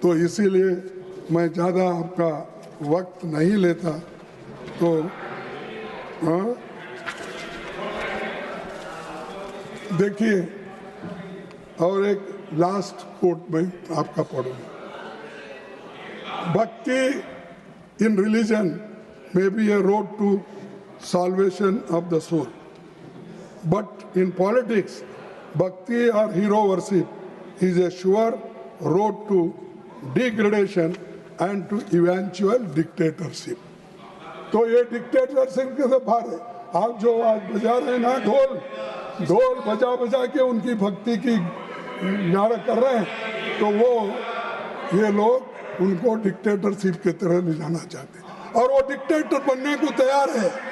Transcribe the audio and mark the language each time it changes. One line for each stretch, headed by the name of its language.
Hindi: तो इसीलिए मैं ज़्यादा आपका वक्त नहीं लेता। तो हाँ, देखिए, और एक लास्ट कोट में आपका पढ़ूंगा।
English: Bhakti in religion may be a road to salvation of the soul, but in politics, bhakti or hero worship is a sure road to degradation and to eventual dictatorship.
Hindi: तो ये डिक्टेटरशिप के बाहर है। आप जो आज बजा रहे हैं ना ढोल बजा बजा के उनकी भक्ति की नारा कर रहे हैं, तो वो ये लोग उनको डिक्टेटरशिप की तरह ले जाना चाहते हैं और वो डिक्टेटर बनने को तैयार है।